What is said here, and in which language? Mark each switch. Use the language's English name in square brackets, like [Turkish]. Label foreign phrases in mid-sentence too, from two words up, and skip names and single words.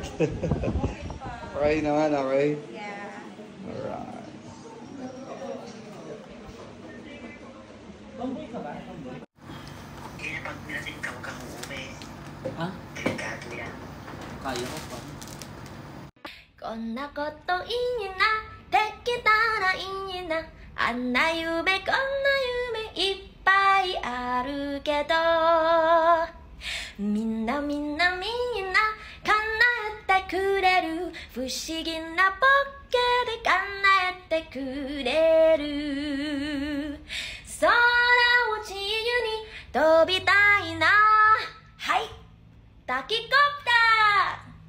[Filipino] Okay naman, okay? Yeah. Alright. Tomboy ka ba? Tomboy? Kaya pag nilasing ka, huwag kang uuwi. Ha? Delikado yan. Kaya ko pa. [Japanese] こんなこといいなできたらいいなあんな夢こんな夢いっぱいあるけどみんなみんなみんな叶えてくれる不思議なポッケで叶えてくれる空を自由に飛びたいなはいタキコプター